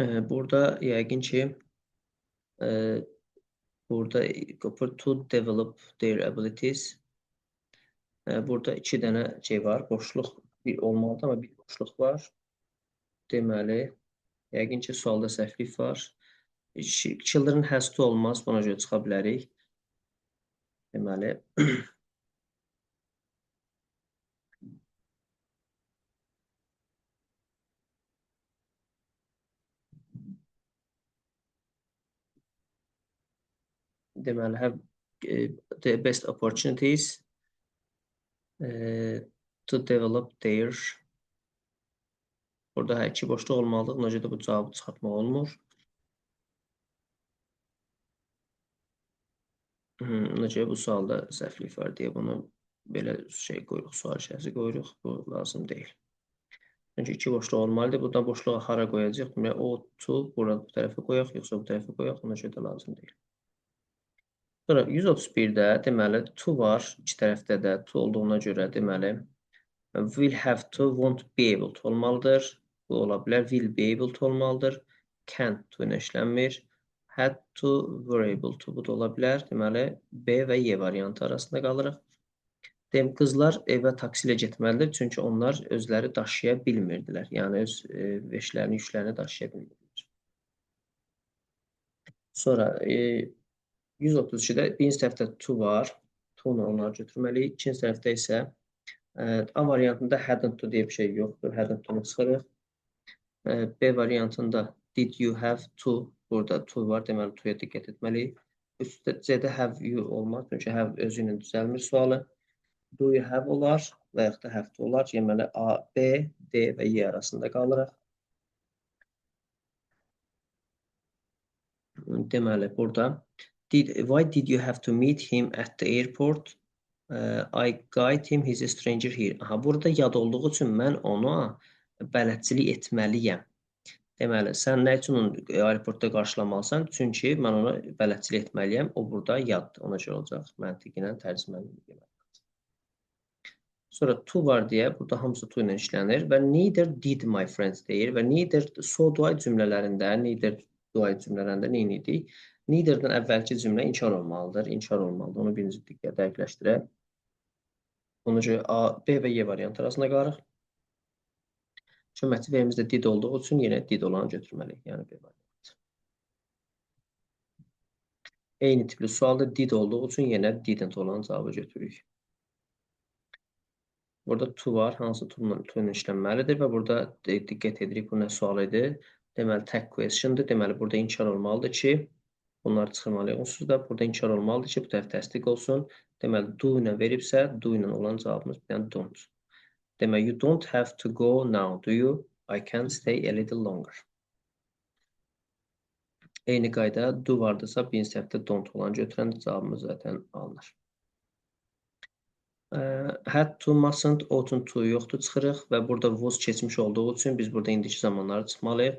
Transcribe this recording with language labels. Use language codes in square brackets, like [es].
[az] Burada yəqin ki, burada [en] to develop their abilities. [az] Burada 2 dənə şey var, boşluq bir olmalıdır, amma bir boşluq var. Deməli, yəqin ki, sualda səhvlik var. [en] Children has to [az] olmaz, buna görə çıxa bilərik. Deməli, deməli, [en] have the best opportunities to develop their. [az] Burada 2 boşluq olmalıdır, buna görə də bu cavabı çıxartmaq olmur. Ona görə bu sualda səhvlik var deyə bunu belə şey qoyuruq, sual işarəsi qoyuruq. Bu lazım deyil. Çünki iki boşluq olmalıdır. Burada boşluğa hara qoyacaq? Deməli, o, to, burada bu tərəfə qoyaq, yoxsa bu tərəfə qoyaq, ona görə də lazım deyil. Sonra 131-də deməli, to var, iki tərəfdə də to olduğuna görə deməli, [en] will have to, won't be able to [az] olmalıdır. Bu ola bilər, [en] will be able to [az] olmalıdır. Can't to ilə işlənmir. [en] Had to, were able to, [az] bu da ola bilər. Deməli, B və Y variantı arasında qalırıq. Qızlar evə taksi ilə getməlidir, çünki onlar özləri daşıya bilmirdilər. Yəni, öz veşlərini, yüklərini daşıya bilmirdilər. Sonra 132-də birinci tərəfdə to var. To-nu onları götürməliyik. İkinci tərəfdə isə A variantında hadn't to deyə bir şey yoxdur. Hadn't to-nu çıxırıq. B variantında [en] did you have to, [az] burada to var. Deməli, to-ya diqqət etməliyik. Üstdə C-də have you olmaz. Çünki have özü ilə düzəlmir sualı. Do you have olar və yaxud da have to olar. Deməli, A, B, D və Y arasında qalırıq. Deməli, burada [en] why did you have to meet him at the airport? I guide him, he's a stranger here. [az] Aha, burada yad olduğu üçün mən ona bələdçilik etməliyəm. Deməli, sən nə üçün onu aeroportda qarşılamalısan? Çünki mən ona bələdçilik etməliyəm. O burada yaddır. Ona görə olacaq. Məntiqi ilə tərcüməli. Sonra to var deyə burada hamısı to ilə işlənir və [en] neither did my friends [az] deyir və neither so do I cümlələrində, neither do I cümlələrində nə edirik? Neither-dən əvvəlki cümlə inkar olmalıdır. İnkar olmalıdır. Onu birinci diqqət dəqiqləşdirək. Ona görə A, B və Y variantı arasında qalırıq. Çünki motivimizdə did olduğu üçün yenə did olanı götürməliyik. Yəni B variantı. Eyni tipli sualda did olduğu üçün yenə didn't olan cavabı götürürük. Burada to var, hansı to ilə işlənməlidir və burada diqqət edirik, bu nə sual idi? Deməli, tag question'dır. Deməli, burada inkar olmalıdır ki, bunları çıxırmalıyıq. Onsuz da burada inkar olmalıdır ki, bu tərəf təsdiq olsun. Deməli, do ilə veribsə, do ilə olan cavabımız bir dənə don't. Deməli, [en] you don't have to go now, do you? I can stay a little longer. [az] Eyni qayda, do vardırsa, birinci tərəfdə don't olan götürən cavabımız zaten alınır. Had to, mustn't, oughtn't to yoxdur, çıxırıq və burada was keçmiş olduğu üçün biz burada indiki zamanları çıxmalıyıq.